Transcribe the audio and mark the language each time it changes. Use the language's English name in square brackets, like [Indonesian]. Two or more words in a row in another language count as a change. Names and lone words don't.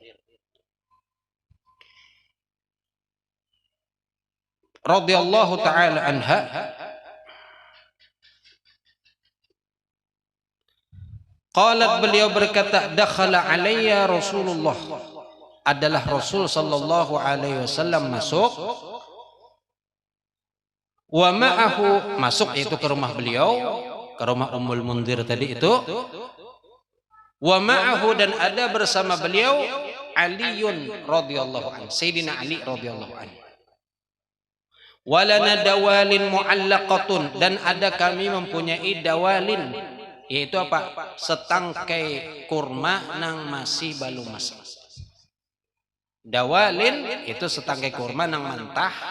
[Arabic] radhiyallahu taala anha, qalat, [Banjar] beliau berkata, [Arabic] dakhala alayya Rasulullah, [Banjar] adalah Rasul [Arabic] sallallahu alaihi wasallam masuk, wa ma'ahu, [Banjar] masuk itu ke rumah beliau, ke rumah Ummul Mundhir tadi itu, [Arabic] wa ma'ahu, [Banjar] dan ada bersama beliau [Arabic] Aliun radhiyallahu anhu, [Banjar] Sayyidina Ali [Arabic] radhiyallahu anhu, walana dawalin mu'allaqatun, [Banjar] dan ada kami mempunyai dawalin, yaitu apa? Setangkai kurma nang masih belum masak. Dawalin itu setangkai kurma nang mentah.